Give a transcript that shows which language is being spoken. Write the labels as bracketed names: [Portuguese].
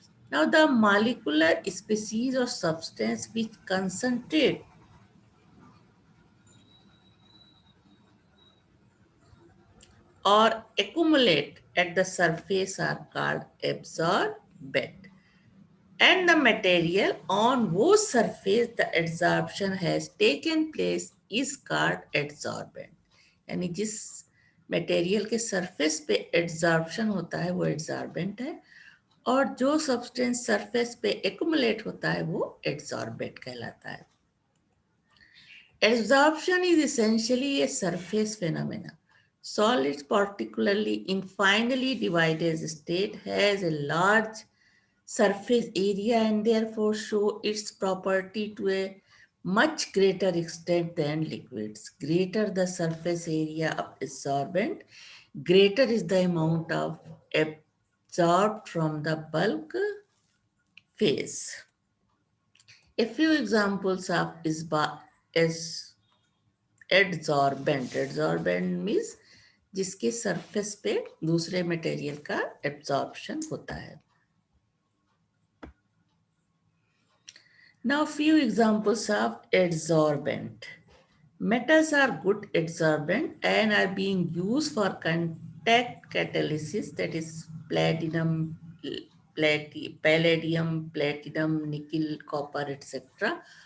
[English] Now the molecular species or substance which concentrate or accumulate at the surface are called absorbent. And the material on whose surface the adsorption has taken place is called adsorbent. [Hindi] यानी जिस material के surface पे adsorption होता है वो adsorbent है, और जो सब्सटेंस सरफेस पे एक्युमुलेट होता है वो एड्जॉर्बेंट कहलाता है. [English] Adsorption is essentially a surface phenomena. Solids, particularly in finely divided state, has a large surface area and therefore show its property to a much greater extent than liquids. Greater the surface area of absorbent, greater is the amount of absorbed from the bulk phase. A few examples of is adsorbent. Adsorbent means [Hindi] जिसके surface पे दूसरे material का absorption होता है. [English] Now few examples of adsorbent. Metals are good adsorbent and are being used for contact catalysis, that is platinum, palladium, platinum, nickel, copper, etc.